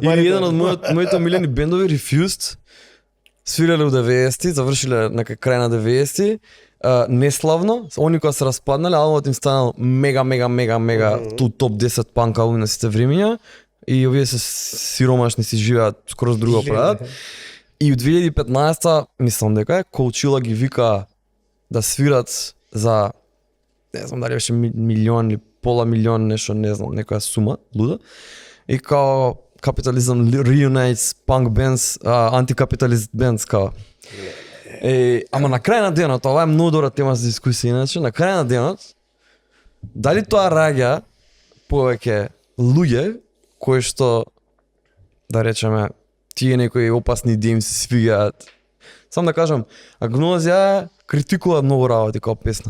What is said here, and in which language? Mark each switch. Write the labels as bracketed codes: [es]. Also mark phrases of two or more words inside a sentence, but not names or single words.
[mk] Или еден од моите омилени бендови Refused свирале у 90-ти, завршиле на крај на 90-ти, неславно, они кога се распаднале, албумот им станал мега ту топ 10 панк албуми на сите времења и овие се сиромашни си живеат скроз друго прават. И у 2015-та мислам дека Coachella ги вика да свират за не знам дали беше милион или пола милион нешто, не знам, некоја сума луда. И као [en] Capitalism reunites punk bands, anti-capitalist bands као. [mk] Ама на крај на денот, ова е многу добра тема за дискусија, иначе на крај на денот дали тоа раѓа повеќе луѓе кои што да речеме тие некои опасни идеи им се свигаат. Сам да кажам, Агнозија критикува многу работи како песна.